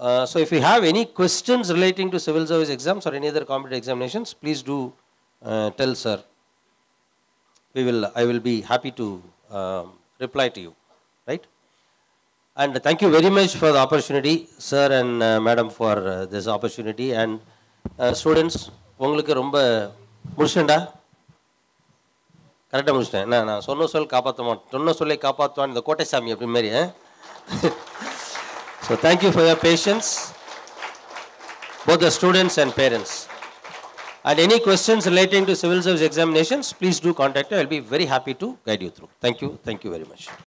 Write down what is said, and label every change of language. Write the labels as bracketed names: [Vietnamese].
[English] So if you have any questions relating to civil service exams or any other competitive examinations, please do tell sir. I will be happy to reply to you, right? And thank you very much for the opportunity, sir and madam, for this opportunity. And students, [Tamil] உங்களுக்கு ரொம்ப முடிச்சுட்டா கரெக்டாக முடிச்சிட்டேன். நான் சொன்ன சொல் காப்பாற்ற மாட்டேன், சொன்ன சொல்லை காப்பாற்றுவான் இந்த கோட்டைசாமி அப்படி மாதிரி. [English] So thank you for your patience, both the students and parents. And any questions relating to civil service examinations, please do contact me. I will be very happy to guide you through. Thank you very much.